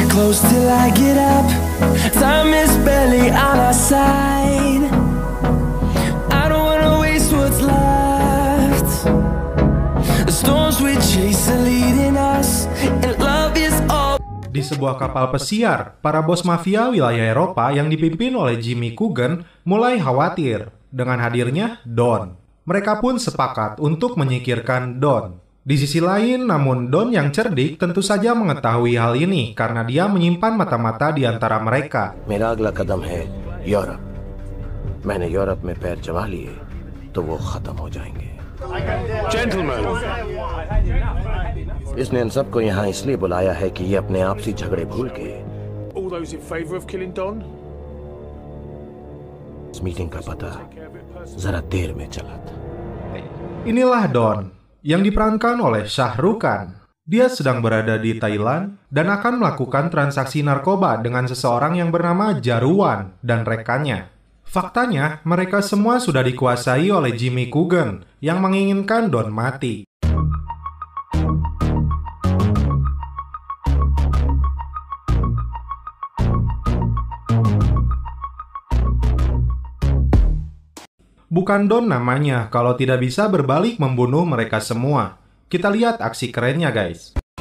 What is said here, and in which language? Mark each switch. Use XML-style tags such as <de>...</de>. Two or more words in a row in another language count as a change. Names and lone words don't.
<en>close till I get up. Time is barely on our side. I don't wanna waste what's left. The storms we chase are leading us, and love is all.</en> <id>Di sebuah kapal pesiar, para bos mafia wilayah Eropa yang dipimpin oleh Jimmy Coogan mulai khawatir dengan hadirnya Don. Mereka pun sepakat untuk menyingkirkan Don. Di sisi lain, namun Don yang cerdik tentu saja mengetahui hal ini karena dia menyimpan mata-mata di antara mereka.</id> <hi>मेरा अगला कदम है यूरोप. मैंने यूरोप में पैर जमा लिए तो वो खत्म हो जाएंगे. Gentlemen, इसने इन सबको यहाँ इसलिए बुलाया है कि ये अपने आपसी झगड़े भूल के</hi> <en>All those in favor of killing Don?</en> <hi>इस मीटिंग का पता जरा देर में चला था.</hi> <id>Inilah Don yang diperankan oleh Shah Rukh Khan. Dia sedang berada di Thailand dan akan melakukan transaksi narkoba dengan seseorang yang bernama Jaruan dan rekannya. Faktanya, mereka semua sudah dikuasai oleh Jimmy Coogan yang menginginkan Don mati. Bukan Don namanya kalau tidak bisa berbalik membunuh mereka semua. Kita lihat aksi kerennya, guys.</id>